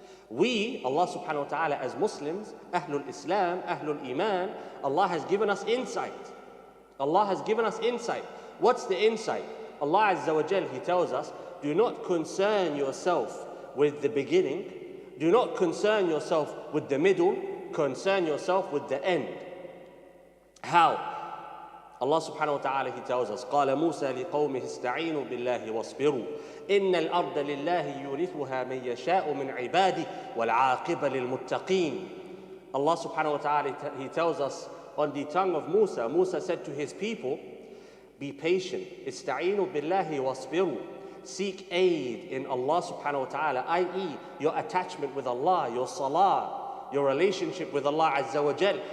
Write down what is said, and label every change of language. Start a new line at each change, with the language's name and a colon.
English: We, Allah subhanahu wa ta'ala, as Muslims, Ahlul Islam, Ahlul Iman, Allah has given us insight. Allah has given us insight. What's the insight? Allah Azza wa Jal, He tells us, do not concern yourself with the beginning, do not concern yourself with the middle, concern yourself with the end. How? Allah subhanahu wa ta'ala, He tells us,
Arabic: قال موسى لقومه استعينوا بالله واصبروا إن الأرض لله يورثها من يشاء من عباده والعاقبة للمتقين.
English: Allah subhanahu wa ta'ala, He tells us on the tongue of Musa, Musa said to his people, be patient,
Arabic: استعينوا بالله واصبروا.
English: Seek aid in Allah subhanahu wa ta'ala, i.e. your attachment with Allah, your salah, your relationship with Allah Azza wa Jal.